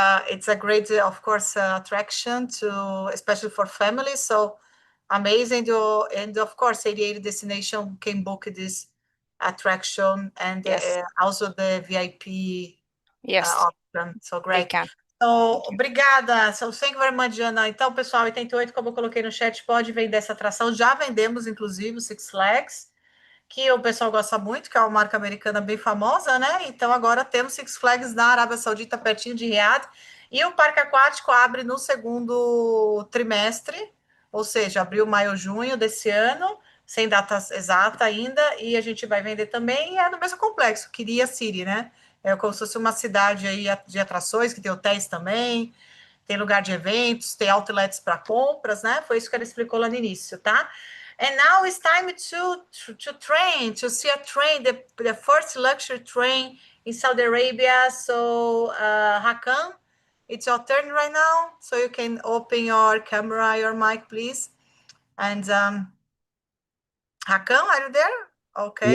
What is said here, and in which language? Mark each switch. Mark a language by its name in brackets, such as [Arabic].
[English] It's a great, of course, attraction to, especially for families. So amazing. And of course, 88 Destination can book this attraction and Yes. also the VIP Yes, option. So they great. can. So, [Portuguese] obrigada. [English] So, thank you very much, Jana. [Portuguese] Então, pessoal, 88, como eu coloquei no chat, pode vender essa atração. Já vendemos, inclusive, o Six Flags, que o pessoal gosta muito, que é uma marca americana bem famosa, né? Então, agora temos Six Flags na Arábia Saudita, pertinho de Riade. E o parque aquático abre no segundo trimestre, ou seja, abril, maio, junho desse ano, sem data exata ainda, e a gente vai vender também, e é no mesmo complexo, Qiddiya City, né? É como se fosse uma cidade aí de atrações, que tem hotéis também, tem lugar de eventos, tem outlets para compras, né? Foi isso que ela explicou lá no início, tá? [English] And now it's time to train, to see a train, the first luxury train in Saudi Arabia. So, Hakan, it's your turn right now. So you can open your camera, your mic, please. And Hakan, are you there? Okay,